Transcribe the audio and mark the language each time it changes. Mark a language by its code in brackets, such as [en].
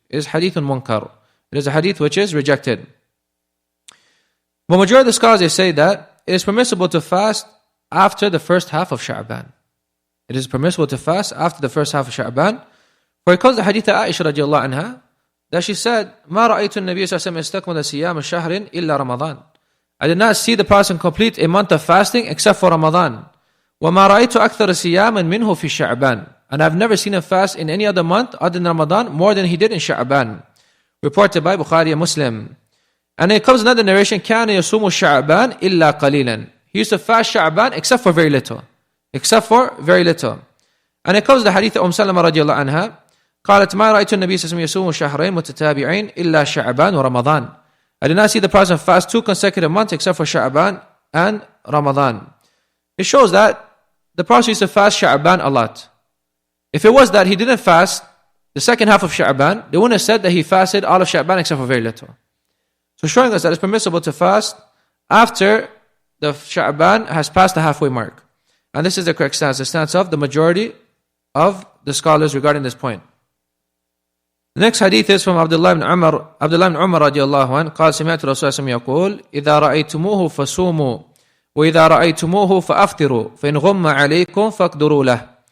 [en] It is hadithun munkar. It is a hadith which is rejected. But majority of the scholars, they say that it is permissible to fast after the first half of Sha'ban. It is permissible to fast after the first half of Sha'ban. For it comes the hadith of Aisha radiallahu anha, [ar] that she said, ما رأيت النبي صلى الله عليه وسلم استكمل صيام شهر إلا رمضان. [en] I did not see the Prophet complete a month of fasting except for Ramadan. [ar] وما رأيت أكثر صياما منه في شعبان. [en] And I've never seen him fast in any other month other than Ramadan more than he did in Sha'ban. Reported by Bukhari and Muslim. And it comes another narration, كان يصوم شعبان إلا قليلا. He used to fast Sha'ban except for very little. Except for very little. And it comes the hadith of Salama radiallahu anha. [ar] قالت ما رأيت النبي صلى الله عليه وسلم يصوم شهرين متتابعين إلا شعبان ورمضان. [en] I did not see the Prophet fast 2 consecutive months except for Sha'ban and Ramadan. It shows that the Prophet used to fast Sha'ban a lot. If it was that he didn't fast the second half of Sha'ban, they wouldn't have said that he fasted all of Sha'ban except for very little. So showing us that it's permissible to fast after the Sha'ban has passed the halfway mark. And this is the correct stance, the stance of the majority of the scholars regarding this point. The next hadith is from Abdullah ibn Umar radiallahu anhu. [ar] قال سمعت رسول الله يقول إذا رأيتموه فصوموا وإذا رأيتموه فأفطروا فإن غم عليكم فاقدروا له.